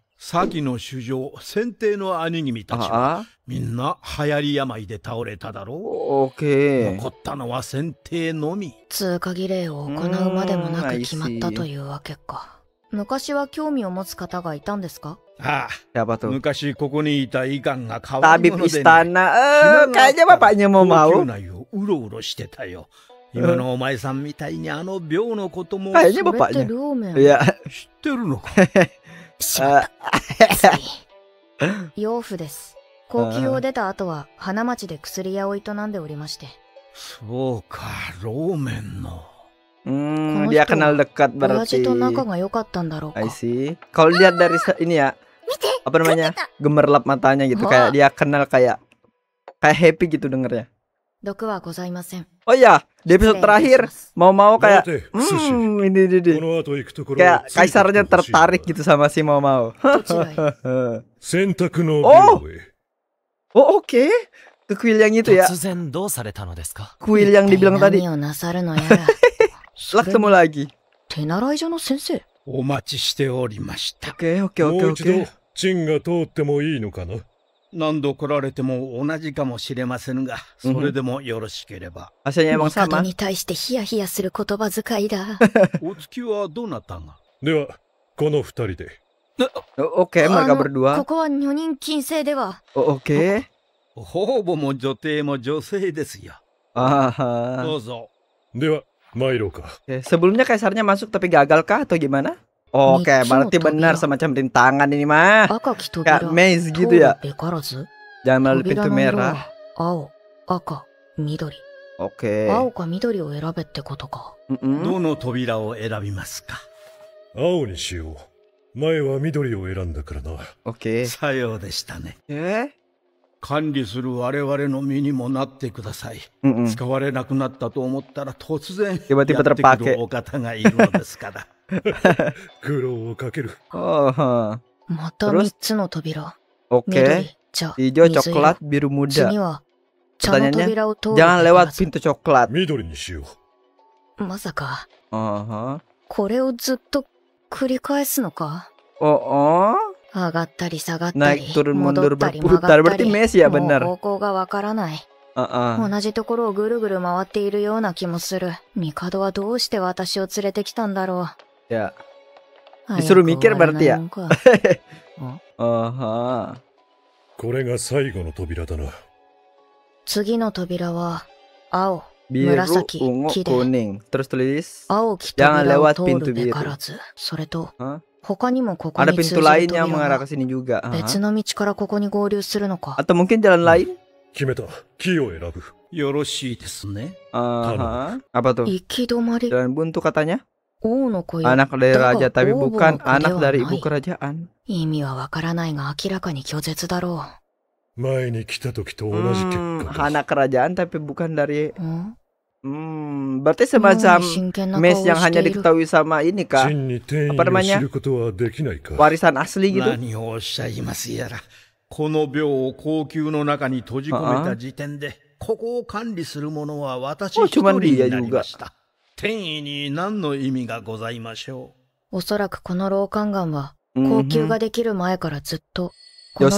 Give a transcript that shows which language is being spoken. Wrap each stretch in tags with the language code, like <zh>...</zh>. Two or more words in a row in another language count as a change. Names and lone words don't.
<ja>先の主将、先帝の兄君たちはみんな流行り病で倒れただろう。残ったのは先帝のみ。通過儀礼を行うまでもなく決まったというわけか。昔は興味を持つ方がいたんですか？ああ、昔ここにいたイカンが変わり者でね、</ja> <id>kayaknya bapaknya mau mau。</id> <ja>高級内をうろうろしてたよ。今のお前さんみたいにあの廟のことも。</ja> <id>kayaknya bapaknya。</id> <ja>いや、知ってるのか。養父です。高級を出た後は花町で薬屋を営んでおりまして。そうか、ローメンの。</ja> <id>dia kenal dekat berarti.</id> <en>I see.</en> <id>Kalau lihat dari ini ya, apa namanya, gemerlap matanya gitu, kayak dia kenal kayak happy gitu dengernya. Oh iya, di episode terakhir mau kayak ini kayak kaisarnya tertarik gitu sama si mau. Oh oke. Ke kuil yang itu ya. Kuil yang dibilang tadi. Lah ketemu lagi. Oke.</id> <ja>何度来られても同じかもしれませんが、それでもよろしければ。帝に対してヒヤヒヤする言葉遣いだ。お月はどうなったんが？では、この二人で。</ja> <id>Oke, mereka berdua.</id> <ja>ここは女人禁制では。</ja> <id>Oke.</id> <ja>方々も女帝も女性ですよ。どうぞ。では、参ろうか。</ja> <id>Sebelumnya kaisarnya masuk tapi gagal kah atau gimana? Oke, berarti benar semacam rintangan ini mah. Kayak maze gitu ya. Jangan melalui pintu merah. Oke.</id> <ja>どの扉を選びますか？青にしよう。前は緑を選んだからな。</ja> <id>Oke.</id> <ja>さようでしたね。管理する我々の身にもなってください。使われなくなったと思ったら突然やってくるお方がいるのですから。苦労をかける。また3つの扉。</ja> <id>Oke. Hijau, coklat, biru muda. Pertanyaannya, jangan lewat pintu coklat.</id> <ja>緑にしよう。まさか。これをずっと繰り返すのか？上がったり下がったり、戻ったり曲がったり、もう方向がわからない。同じところをぐるぐる回っているような気もする。帝はどうして私を連れてきたんだろ</ja> <id>う。disuruh mikir berarti ya.</id> <ja>これが最後の扉だな。次の扉は青、</ja> <id>biru, ungu, kuning. Terus tulis jangan lewat pintu biru.</id> <ja>それと他にもここ</ja> <id>ada</id> <ja>に通</ja> <id>pintu</id> <ja>じる</ja> <id>lain yang</id> <ja>扉</ja> <id>mengarah</id> <ja>が</ja> <id>ke sini juga.</id> <ja>別の道からここに合流するのか。</ja> <id>Atau mungkin jalan lain?</id> <ja>決めた。木を選ぶ。よろしいですね。</ja> <id>Apa tuh?</id> <ja>行き止まり。</ja> <id>Jalan buntu katanya.</id> <ja>王の子よ。</ja> <id>Anak dari raja tapi bukan anak dari ibu kerajaan.</id> <ja>意味はわからないが明らかに拒絶だろう。前に来た時と同じ結果。</ja> <id>anak kerajaan tapi bukan dari. Berarti semacam mes yang hanya diketahui sama ini kak. Apa namanya? Warisan asli gitu.</id> <ja>何をおっしゃいますやら。この廟を後宮の中に閉じ込めた時点で、ここを管理する者は私一人になりました。天意に何の意味がございましょう。おそらくこの老宦官は後宮ができる前からずっとこの</ja>